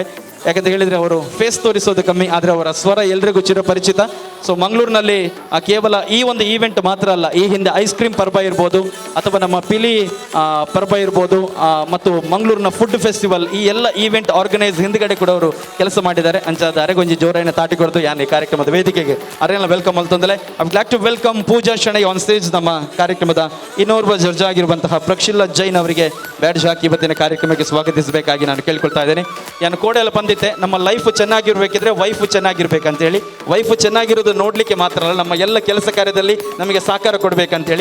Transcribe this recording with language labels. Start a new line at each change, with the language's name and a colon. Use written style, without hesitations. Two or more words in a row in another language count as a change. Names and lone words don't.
Kannada: ಯಾಕಂತ ಹೇಳಿದರೆ ಅವರು ಫೇಸ್ ತೋರಿಸೋದು ಕಮ್ಮಿ, ಆದರೆ ಅವರ ಸ್ವರ ಎಲ್ರಿಗೂ ಚಿರಪರಿಚಿತ. ಸೊ ಮಂಗಳೂರಿನಲ್ಲಿ ಕೇವಲ ಈ ಒಂದು ಈವೆಂಟ್ ಮಾತ್ರ ಅಲ್ಲ, ಈ ಹಿಂದೆ ಐಸ್ ಕ್ರೀಮ್ ಪರ್ಬ ಇರ್ಬೋದು ಅಥವಾ ನಮ್ಮ ಪಿಲಿ ಪರ್ಬ ಇರ್ಬೋದು ಮತ್ತು ಮಂಗಳೂರಿನ
English: food festival,
Kannada: ಈ ಎಲ್ಲ
English: event organise
Kannada: ಹಿಂದ್ಗಡೆ ಕೂಡ ಅವರು ಕೆಲಸ ಮಾಡಿದ್ದಾರೆ.
Tulu: ಅಂಚಾದ ಅರೆಗೊಂಜಿ ಜೋರಾಯಿನ ತಾಟಿ ಕೊಡ್ತು ಯಾನ್ ಈ ಕಾರ್ಯಕ್ರಮದ ವೇದಿಕೆಗೆ ಅರೆಲ್ಲ ವೆಲ್ಕಮ್ ಅಲ್ತಂದಲೆ.
English: I would like to welcome Pooja Shenoy on stage.
Kannada: ನಮ್ಮ ಕಾರ್ಯಕ್ರಮದ ಇನ್ನೋರ್ವ ಜಡ್ಜ್ ಆಗಿರುವಂತಹ ಪ್ರಕ್ಷಿಲ್ಲಾ ಜೈನ್ ಅವರಿಗೆ ಬ್ಯಾಡ್ಜ್ ಹಾಕಿ ಇವತ್ತಿನ ಕಾರ್ಯಕ್ರಮಕ್ಕೆ ಸ್ವಾಗತಿಸಬೇಕಾಗಿ ನಾನು ಕೇಳ್ಕೊಳ್ತಾ ಇದ್ದೇನೆ. ನಾನು ಕೋಡೆಲ್ಲ ಬಂದಿದ್ದೆ, ನಮ್ಮ ಲೈಫ್ ಚೆನ್ನಾಗಿರ್ಬೇಕಿದ್ರೆ ವೈಫ್ ಚೆನ್ನಾಗಿರ್ಬೇಕಂತೇಳಿ. ವೈಫ್ ಚೆನ್ನಾಗಿರೋದು ನೋಡಲಿಕ್ಕೆ ಮಾತ್ರ ಅಲ್ಲ, ನಮ್ಮ ಎಲ್ಲ ಕೆಲಸ ಕಾರ್ಯದಲ್ಲಿ ನಮಗೆ ಸಹಕಾರ ಕೊಡಬೇಕಂತೇಳಿ.